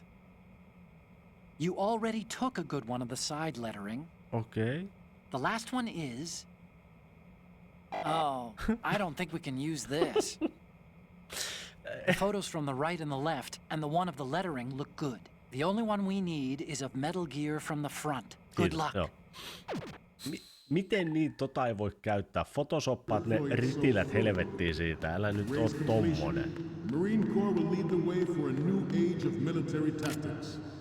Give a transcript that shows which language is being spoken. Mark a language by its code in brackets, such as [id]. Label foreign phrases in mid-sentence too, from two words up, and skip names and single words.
[en] You already took a good one of the side lettering. Okay. The last one is... Oh, I don't think we can use this. The photos from the right and the left, and the one of the lettering look good. The only one we need is of Metal Gear from the front. Good luck. [fi] Joo. Miten niin ei voi käyttää? Photosoppaat ne ritilät helvettiin siitä. Älä nyt oo tommonen. [en] Marine Corps will lead the way for a new age of military tactics.